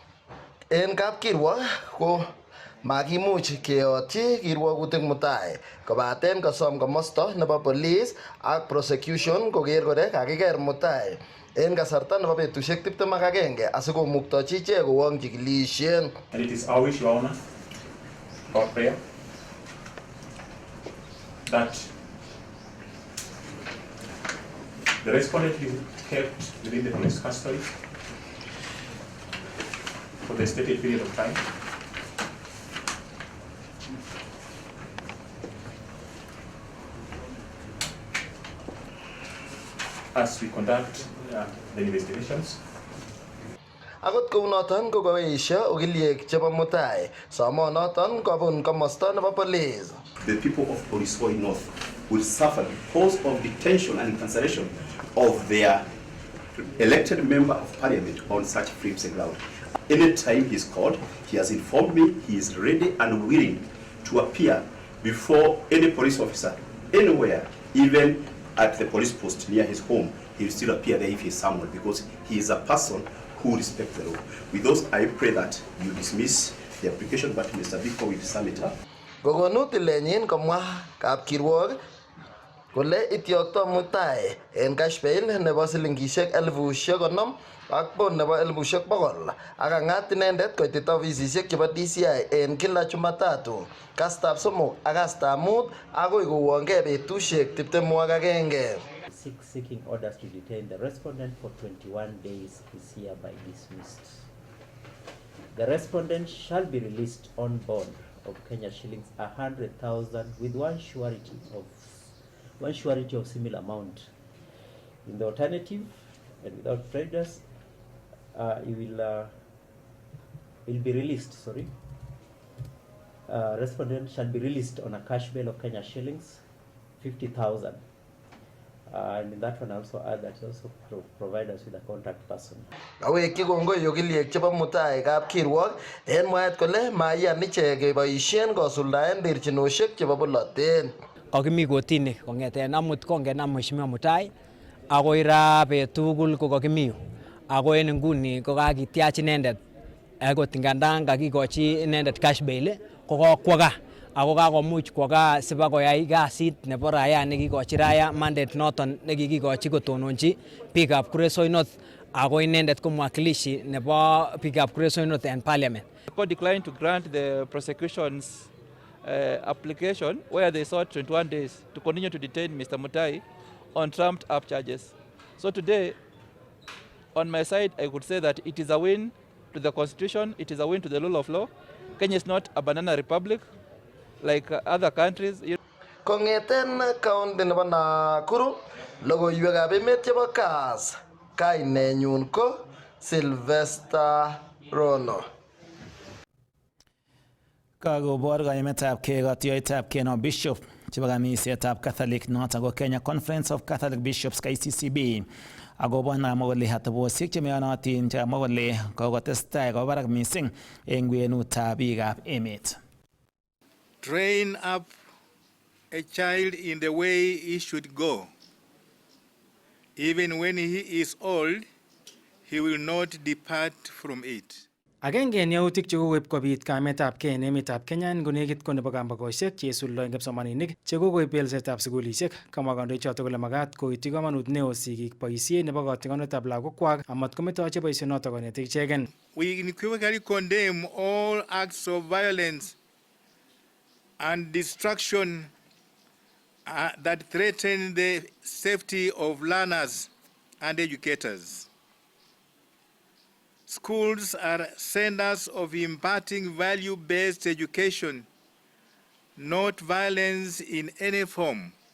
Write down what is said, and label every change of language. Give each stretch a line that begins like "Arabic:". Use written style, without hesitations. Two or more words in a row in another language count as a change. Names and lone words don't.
Kalenjin: En kapkirwok ko makimuch keyotyi kirwogutik mutai kobaten kosom komosto nebo police ak prosecution koker kole kakiker mutai en kasarta nebo betusiek 21 asikomuktochi ichek kowong chikilishet.
English: And it is our wish, Your Honor, our prayer, that the respondent be kept within the police custody for the stated period of time. As we conduct the investigations.
Kalenjin: Akot kounoton ko koesio ogiliek chebo mutai somonoton kobun komosto nebo police.
English: The people of Polisoi North will suffer because of detention and incarceration of their elected member of parliament on such flimsy ground. Anytime he's called, he has informed me he is ready and willing to appear before any police officer anywhere, even at the police post near his home. He will still appear there if he is summoned because he is a person who respects the law. With those, I pray that you dismiss the application, but Mr. Biko will sum it up.
Kalenjin: Kokonut tilenyin komwa kapkirwok kole ityokto mutai en
English: cash bail
Kalenjin: nebo silingishek 50,000 ak bond nebo 100,000 ak ang'at inendet koitita ofisisiek chebo DCI en
Swahili: kila Jumatatu,
Kalenjin: kastab somok ak kastab mut agoi kowongei betusiek 21.
English: Seeking orders to detain the respondent for 21 days is hereby dismissed. The respondent shall be released on bond of Kenya shillings 100,000 with one surety of similar amount. In the alternative, and without prejudice, he will be released. Respondent shall be released on a cash bail of Kenya shillings 50,000. And in that one, I also add that he also provide us with a contact person.
Kalenjin: Awekyi kongoi ogiliek chebo mutai kapkirwok en mwaet kole maiyan ichek keboisien kosuldaen terchinosiek chebo bolotet. Kokimi kotini kong'eten amut kongenam mheshimiwa Mutai akoi ra betugul ko kokimi yu. Ako en nguni ko kakityach inendet akot ngandan kakikochi inendet
English: cash bail
Kalenjin: ko kokwo gaa ako kakomuch kwo gaa sibakoyai kasit nebo raia nekikochi raia mandate noton nekikikochi kotononchi biikab Kuresoi North ako inendet ko mwakilishi nebo biikab Kuresoi North
English: in parliament. The court declined to grant the prosecution's application where they sought 21 days to continue to detain Mr. Mutai on trumped up charges. So today, on my side, I could say that it is a win to the Constitution, it is a win to the rule of law. Kenya is not a banana republic like other countries.
Kalenjin: Kong'eten county nebo Nakuru, logoiwekab emet chebo Kass, kainenyun ko Sylvester Rono. Kakobor kaimetab kei katuiyetab kei nebo Bishop chebo kanisetab Catholic noton ko Kenya Conference of Catholic Bishops KCCB akobo namwa kole atebosiek chemeyonotin chekamwa kole kokotestai koba barak missing eng kwenutab biikab emet.
English: Train up a child in the way he should go. Even when he is old, he will not depart from it.
Kalenjin: Agenge en yautik chekokoib kobit kaimetab kei en emetab Kenya konekit ko nebo kambakosiek cheisuldoen kipsomaninik chekokoib belsetab sukulisiek. Kamwa kandoichoto kole makat koityi komonut neo sigik boisiet nebo kotingonetab lagokwak amat kometochi boisionoto konetik ichegen.
English: We unequivocally condemn all acts of violence and destruction that threaten the safety of learners and educators. Schools are centers of imparting value-based education, not violence in any form.